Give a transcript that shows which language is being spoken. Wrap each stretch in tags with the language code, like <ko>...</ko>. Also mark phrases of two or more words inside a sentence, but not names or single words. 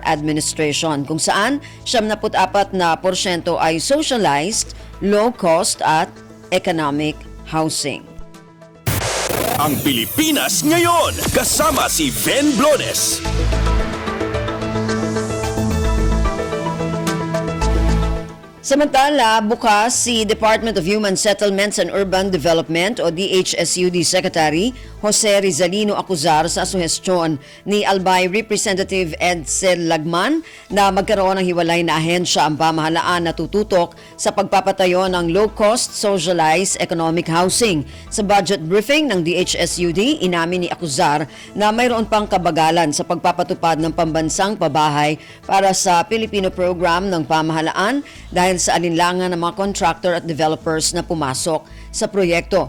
<tl>Administration, kung saan 74% ay</tl> <en>socialized, low-cost</en> <tl>at</tl> <en>economic housing.</en> <tl>Ang Pilipinas ngayon, kasama si Ven Blones. Samantala, bukas si Department of Human Settlements and Urban Development o DHSUD Secretary Jose Rizalino Acuzar sa suhestyon ni Albay Representative Edsel Lagman na magkaroon ng hiwalay na ahensya ang pamahalaan na tututok sa pagpapatayo ng</tl> <en>low-cost socialized economic housing.</en> <tl>Sa</tl> <en>budget briefing</en> <tl>ng DHSUD, inamin ni Acuzar na mayroon pang kabagalan sa pagpapatupad ng pambansang pabahay para sa Filipino Program ng pamahalaan dahil sa alinlangan ng mga contractor at developers na pumasok sa proyekto.</tl>